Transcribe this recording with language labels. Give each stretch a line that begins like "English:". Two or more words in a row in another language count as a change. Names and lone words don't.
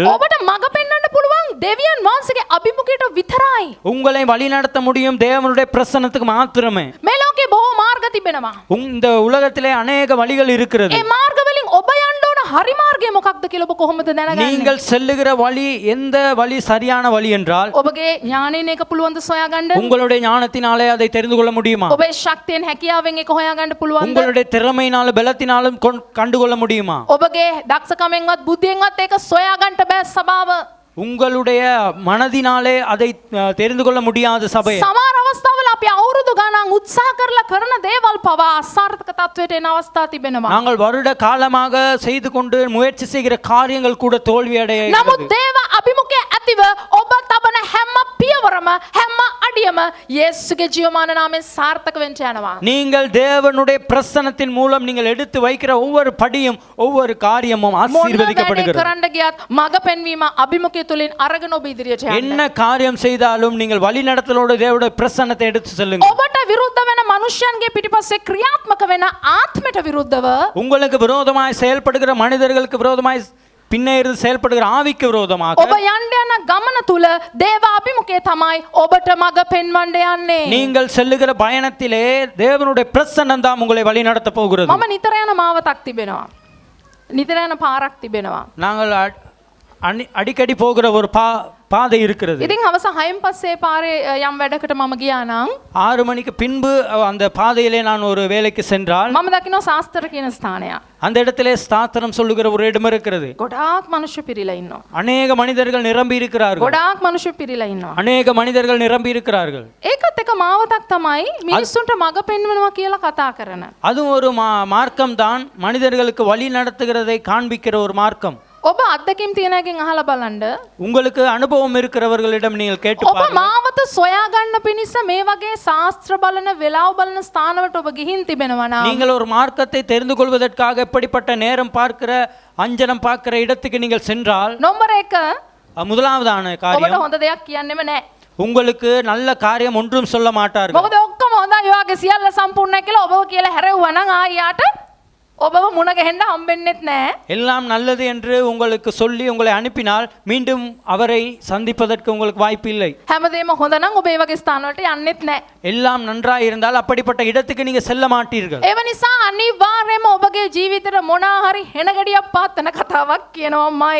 Sinhala: ඔබට මඟ පෙන්වන්න පුළුවන් දෙවියන් වහන්සේගේ අභිමුඛයට විතරයි.
Tamil: உங்களை வழிநடத்த முடியும் தேவனுடைய பிரசன்னத்துக்கு மாத்திரமே.
Sinhala: මේ ලෝකේ බොහෝ මාර්ග තිබෙනවා.
Tamil: இந்த உலகத்திலே அநேக வழிகள் இருக்கிறது.
Sinhala: ඒ මාර්ග වලින් ඔබ යන්න ඕන හරි මාර්ගය මොකක්ද කියලා ඔබ කොහොමද දැනගන්නේ?
Tamil: நீங்கள் செல்லுகிற வழி எந்த வழி சரியான வழி என்றால்
Sinhala: ඔබගේ ඥාණයෙන් ඒක පුළුවන් ද සොයාගන්න?
Tamil: உங்களுடைய ஞானத்தினாலே அதை தெரிந்து கொள்ள முடியுமா?
Sinhala: ඔබේ ශක්තියෙන් හැකියාවෙන් ඒක හොයාගන්න පුළුවන්ද?
Tamil: உங்களுடைய திறமையினாலும் பலத்தினாலும் கண்டுகொள்ள முடியுமா?
Sinhala: ඔබගේ දක්ෂකමෙන්වත් බුද්ධියෙන්වත් ඒක සොයාගන්න බෑ සභාව.
Tamil: உங்களுடைய மனதினாலே அதை தெரிந்து கொள்ள முடியாத சபை.
Sinhala: සමහර අවස්ථාවල අපි අවුරුදු ගණන් උත්සාහ කරලා කරන දේවල් පවා අසාර්ථක තත්වයට එන අවස්ථා තිබෙනවා.
Tamil: நாங்கள் வருட காலமாக செய்து கொண்டு முயற்சி செய்கிற காரியங்கள் கூட தோல்வி அடைய
Sinhala: නමුත් දේව අභිමුඛයේ ඇතිව ඔබ තබන හැම පියවරම හැම අඩියම යේසුගේ ජීවමාන නාමයෙන් සාර්ථක වෙන්න යනවා.
Tamil: நீங்கள் தேவனுடைய பிரசன்னத்தின் மூலம் நீங்கள் எடுத்து வைக்கிற ஒவ்வொரு படியும் ஒவ்வொரு காரியமும்
Sinhala: මොන වැඩේ
Tamil: ஆசீர்வதிக்கப்படுகிறது.
Sinhala: කරන්න ගියත් මඟ පෙන්වීම අභිමුඛය තුලින් අරගෙන ඔබ ඉදිරියට යන්න.
Tamil: என்ன காரியம் செய்தாலும் நீங்கள் வழிநடத்தலோடு தேவனுடைய பிரசன்னத்தை எடுத்து செல்லுங்கள்.
Sinhala: ඔබට විරුද්ධ වෙන මනුෂ්‍යයන්ගේ පිටිපස්සේ ක්‍රියාත්මක වෙන ආත්මයට විරුද්ධව
Tamil: உங்களுக்கு விரோதமாய் செயல்படுகிற மனிதர்களுக்கு விரோதமாய் பின்னே இருந்து செயல்படுகிற ஆவிக்கு விரோதமாக
Sinhala: ඔබ යන්න යන ගමන තුල දේව අභිමුඛය තමයි ඔබට මඟ පෙන්වන්න යන්නේ.
Tamil: நீங்கள் செல்லுகிற பயணத்திலே தேவனுடைய பிரசன்னம் தான் உங்களை வழிநடத்த போகிறது.
Sinhala: මම නිතර යන මාවතක් තිබෙනවා. නිතර යන පාරක් තිබෙනවා.
Tamil: நாங்கள் அடிக்கடி போகிற ஒரு பாதை இருக்கிறது.
Sinhala: ඉතින් හවස 6න් පස්සේ පාරේ යම් වැඩකට මම ගියා නම්
Tamil: 6 மணிக்கு பின்பு அந்த பாதையிலே நான் ஒரு வேலைக்கு சென்றால்
Sinhala: මම දකින්න ශාස්ත්‍ර කියන ස්ථානයක්.
Tamil: அந்த இடத்திலே ஸ்தாத்திரம் சொல்லுகிற ஒரு இடம் இருக்கிறது.
Sinhala: ගොඩාක් මනුෂ්‍ය පිරීලා ඉන්නවා.
Tamil: அநேக மனிதர்கள் நிரம்பி இருக்கிறார்கள்.
Sinhala: ගොඩාක් මනුෂ්‍ය පිරීලා ඉන්නවා.
Tamil: அநேக மனிதர்கள் நிரம்பி இருக்கிறார்கள்.
Sinhala: ඒකත් එක මාවතක් තමයි මිනිස්සුන්ට මඟ පෙන්වනවා කියලා කතා කරන.
Tamil: அது ஒரு மார்க்கம் தான், மனிதர்களுக்கு வழி நடத்துகிறதை காண்பிக்கிற ஒரு மார்க்கம்.
Sinhala: ඔබ අත්දැකීම් තියෙන එකෙන් අහලා බලන්න.
Tamil: உங்களுக்கு அனுபவம் இருக்கிறவர்களிடம் நீங்கள் கேட்டு
Sinhala: ඔබ
Tamil: பாருங்கள்.
Sinhala: මාවත සොයා ගන්න පිණිස මේ වගේ ශාස්ත්‍ර බලන වෙලාව බලන ස්ථානවලට ඔබ ගිහින් තිබෙනවා නම්
Tamil: நீங்கள் ஒரு மார்க்கத்தை தெரிந்து கொள்வதற்காக எப்படிப்பட்ட நேரம் பார்க்கிற அஞ்சனம் பார்க்கிற இடத்துக்கு நீங்கள் சென்றால்
Sinhala: නම්බර 1
Tamil: முதலாவதான
Sinhala: ඔබට
Tamil: காரியம்
Sinhala: හොඳ දෙයක් කියන්නෙම නැහැ.
Tamil: உங்களுக்கு நல்ல காரியம் ஒன்றும் சொல்ல மாட்டார்கள்.
Sinhala: මොකද ඔක්කොම හොඳයි ඔයාගේ සියල්ල සම්පූර්ණයි කියලා ඔබව කියලා හැරෙව්වා නම් ආයෙට ඔබව මුණ ගැහෙන්න හම්බෙන්නෙත් නැහැ.
Tamil: எல்லாம் நல்லது என்று உங்களுக்கு சொல்லி உங்களை அனுப்பினால் மீண்டும் அவரை சந்திப்பதற்கு உங்களுக்கு வாய்ப்பு இல்லை.
Sinhala: හැමදේම හොඳ නම් ඔබ ඒ වගේ ස්ථානවලට යන්නෙත් නැහැ.
Tamil: எல்லாம் நன்றாக இருந்தால் அப்படிப்பட்ட இடத்துக்கு நீங்க செல்ல மாட்டீர்கள்.
Sinhala: ඒව නිසා අනිවාර්යයෙන්ම ඔබගේ ජීවිතේට මොනවා හරි හෙනගඩියක් පාත්තන කතාවක් කියනවාමයි.